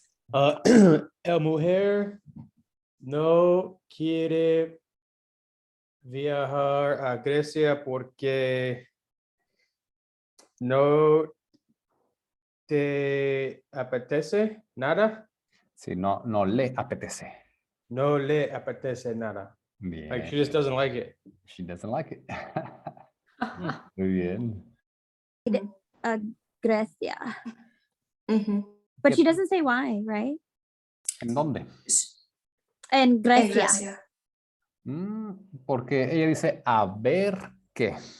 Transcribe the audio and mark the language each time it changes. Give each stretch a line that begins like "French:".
Spanish: La mujer no quiere viajar a Grecia porque no te apetece nada. Sí, no, no le apetece. No le apetece nada. Bien.
English: Like she just doesn't like it. She doesn't like it.
Spanish: Muy bien. Grecia. Ujú.
English: But Yep. she doesn't say why, right?
Spanish: ¿En dónde? En En Grecia. Grecia. Porque ella dice, a ver qué.